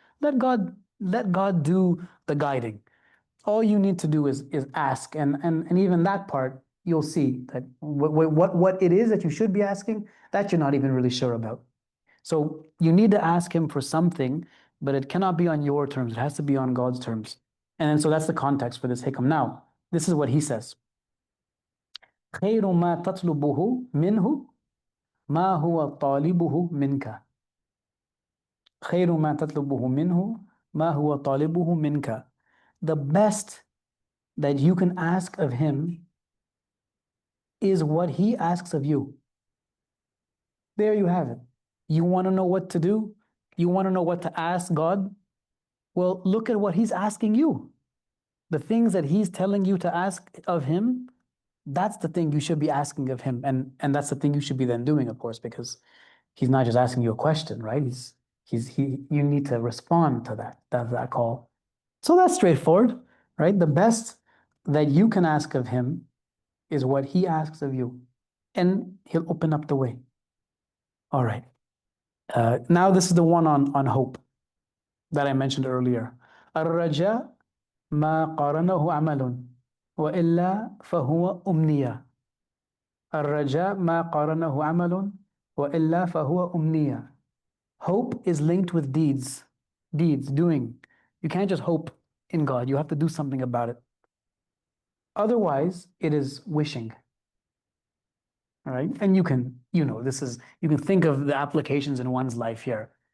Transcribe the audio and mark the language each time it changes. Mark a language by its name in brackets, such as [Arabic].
[English] Let God do the guiding. All you need to do is ask, and even that part, you'll see that what it is that you should be asking, that you're not even really sure about. So you need to ask him for something, but it cannot be on your terms. It has to be on God's terms. And so that's the context for this hikam. Now, this is what he says. [Arabic] خير ما تطلبه منه ما هو طالبه منك. خير ما تطلبه منه ما هو طالبه منك. [English] The best that you can ask of him is what he asks of you. There you have it. You want to know what to do? You want to know what to ask God? Well, look at what he's asking you. The things that he's telling you to ask of him, that's the thing you should be asking of him. And that's the thing you should be then doing, of course, because he's not just asking you a question, right? You need to respond to that call. So that's straightforward, right? The best that you can ask of him is what he asks of you, and he'll open up the way. All right. Now this is the one on hope that I mentioned earlier. [Arabic] الرجاء ما قارنه عمل. وإلا فهو أمنية. الرجاء ما قارنه عمل وإلا فهو أمنية. [English] Hope is linked with deeds, doing. You can't just hope in God. You have to do something about it. Otherwise, it is wishing. All right. And you can, you can think of the applications in one's life here.